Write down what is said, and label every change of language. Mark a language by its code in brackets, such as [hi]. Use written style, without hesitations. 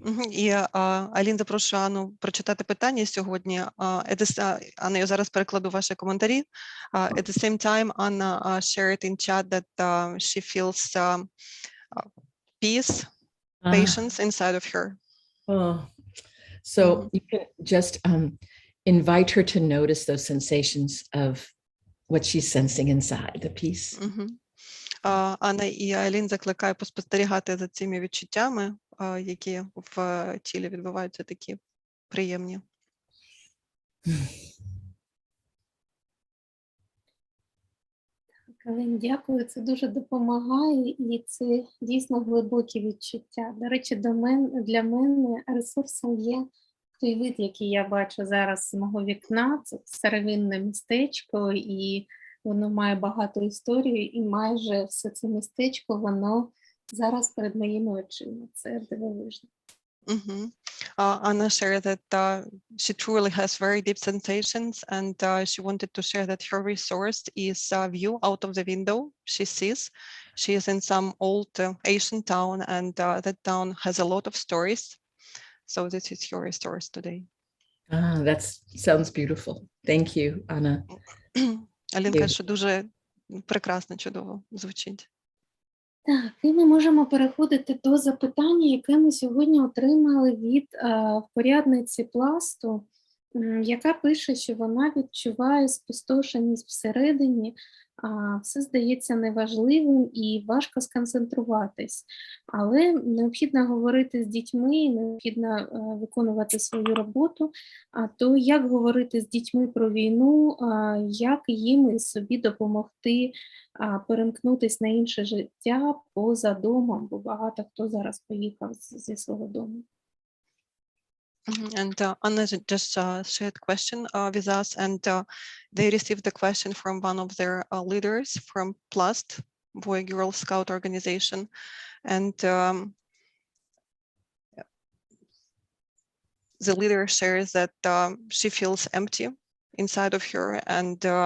[uk] І Алін запрошує Анну прочитати питання сьогодні. Анна, я зараз перекладу ваші коментарі. [en] At the same time, Anna shared in chat that she feels peace, patience inside of her. So you can just invite her to notice those sensations of what she's sensing inside, the peace. [uk] Анна і Алін закликає поспостерігати за цими відчуттями, які в тілі відбуваються, такі приємні. Алін, дякую, це дуже допомагає, і це дійсно глибокі відчуття. До речі, для мене ресурсом є той вид, який я бачу зараз з мого вікна. Це старовинне містечко, і воно має багато історій, і майже все це містечко, воно зараз перед моїми очима. Це дивовижно. [en] Anna shared that she truly has very deep sensations, and she wanted to share that her resource is a view out of the window she sees. She is in some old Asian town, and that town has a lot of stories. So this is your resource today. That sounds beautiful. Thank you, Anna. [uk] Алін каже, що дуже прекрасно, чудово звучить. Так, і ми можемо переходити до запитання, яке ми сьогодні отримали від впорядниці пласту, яка пише, що вона відчуває спустошеність всередині, все здається неважливим і важко сконцентруватись. Але необхідно говорити з дітьми, необхідно виконувати свою роботу. То як говорити з дітьми про війну, як їм і собі допомогти перемкнутись на інше життя поза домом, бо багато хто зараз поїхав зі свого дому. [en] And Anna just shared a question with us, and they received the question from one of their leaders from PLUST, Boy Girl Scout organization, and the leader shares that she feels empty inside of her, and